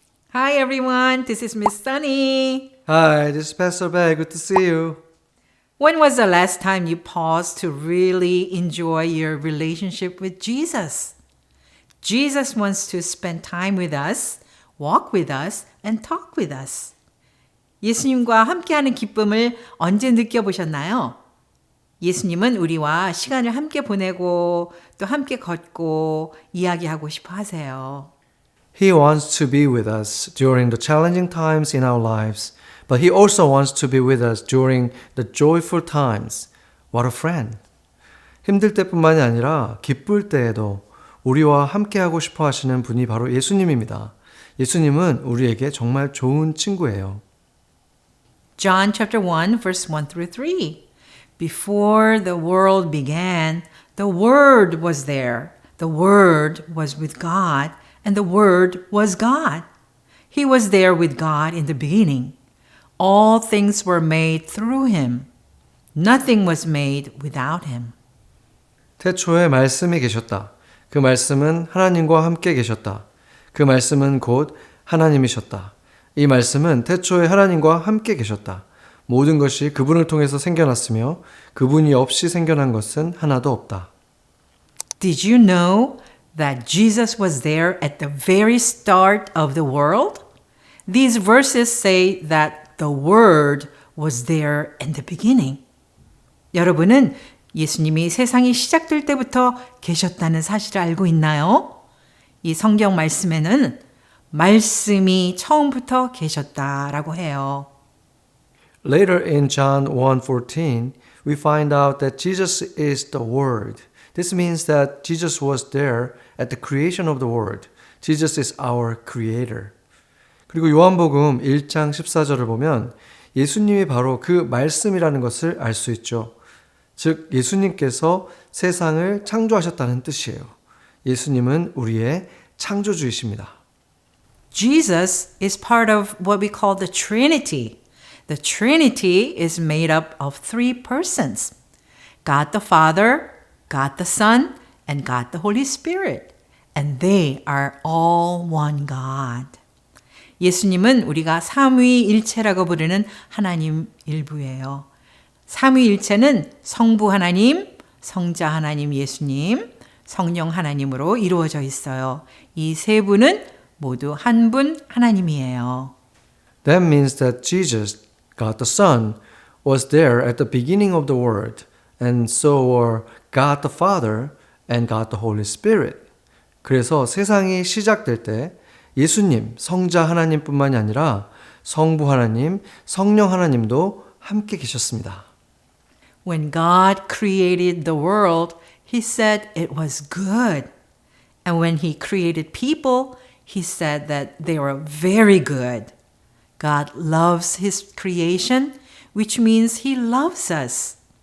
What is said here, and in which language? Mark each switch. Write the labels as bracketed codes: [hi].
[en] Hi everyone, this is Miss Sunny. Hi, this is Pastor Bear. Good to see you. When was the last time you paused to really enjoy your relationship with Jesus? Jesus wants to spend time with us, walk with us, and talk with us. [ko] 예수님과 함께하는 기쁨을 언제 느껴보셨나요? 예수님은 우리와 시간을 함께 보내고 또 함께 걷고 이야기하고 싶어 하세요. [en] He wants to be with us during the challenging times in our lives, but He also wants to be with us during the joyful times. What a friend! [ko] 힘들 때뿐만이 아니라 기쁠 때에도 우리와 함께하고 싶어 하시는 분이 바로 예수님입니다. 예수님은 우리에게 정말 좋은 친구예요. [en] John chapter 1 verse 1 through 3. Before the world began, the Word was there. The Word was with God, and the Word was God. He was there with God in the beginning. All things were made through Him. Nothing was made without Him. [ko] 태초에 말씀이 계셨다. 그 말씀은 하나님과 함께 계셨다. 그 말씀은 곧 하나님이셨다. 이 말씀은 태초에 하나님과 함께 계셨다. 모든 것이 그분을 통해서 생겨났으며 그분이 없이 생겨난 것은 하나도 없다. [en] Did you know that Jesus was there at the very start of the world? These verses say that the Word was there in the beginning. [ko] 여러분은 예수님이 세상이 시작될 때부터 계셨다는 사실을 알고 있나요? 이 성경 말씀에는 말씀이 처음부터 계셨다라고 해요. [en] Later in John 1:14, we find out that Jesus is the Word. This means that Jesus was there at the creation of the world. Jesus is our creator. [ko] 그리고 요한복음 1장 14절을 보면 예수님이 바로 그 말씀이라는 것을 알 수 있죠. 즉 예수님께서 세상을 창조하셨다는 뜻이에요. 예수님은 우리의 창조주이십니다. [en] Jesus is part of what we call the Trinity. The Trinity is made up of three persons. God the Father, God the Son, and God the Holy Spirit. And they are all one God. [ko] 예수님은 우리가 삼위일체라고 부르는 하나님 일부예요. 삼위일체는 성부 하나님, 성자 하나님 예수님, 성령 하나님으로 이루어져 있어요. 이 세 분은 모두 한 분 하나님이에요. [en] That means that Jesus, God the Son, was there at the beginning of the world, and so were God the Father and God the Holy Spirit. [ko] 그래서 세상이 시작될 때 예수님, 성자 하나님뿐만이 아니라 성부 하나님, 성령 하나님도 함께 계셨습니다. [en] When God created the world, He said it was good. And when He created people, He said that they were very good. God loves His creation, which means He loves us.